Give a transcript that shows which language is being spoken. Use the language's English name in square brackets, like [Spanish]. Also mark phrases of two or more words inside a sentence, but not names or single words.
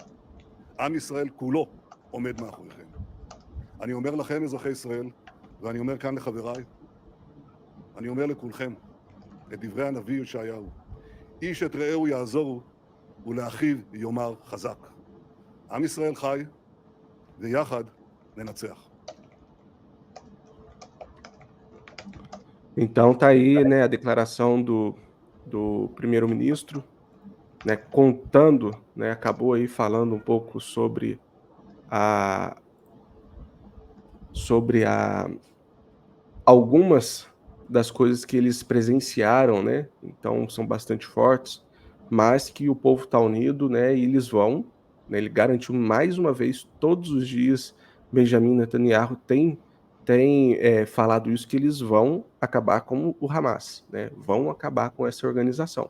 [Hebrew] עם ישראל כולו עומד מאחוריכם. אני אומר לכם, אזרחי ישראל, ואני אומר כאן לחבריי, אני אומר לכולכם את דברי הנביא ישעיהו, איש את רעהו יעזורו ולאחיו יאמר חזק. עם ישראל חי ויחד ננצח. [Portuguese] Então tá aí, né, a declaração do primeiro-ministro, né, contando, né, acabou aí falando um pouco sobre algumas das coisas que eles presenciaram, né, então são bastante fortes, mas que o povo está unido, né, e eles vão, né, ele garantiu mais uma vez, todos os dias, Benjamin Netanyahu tem falado isso, que eles vão acabar com o Hamas, né, vão acabar com essa organização.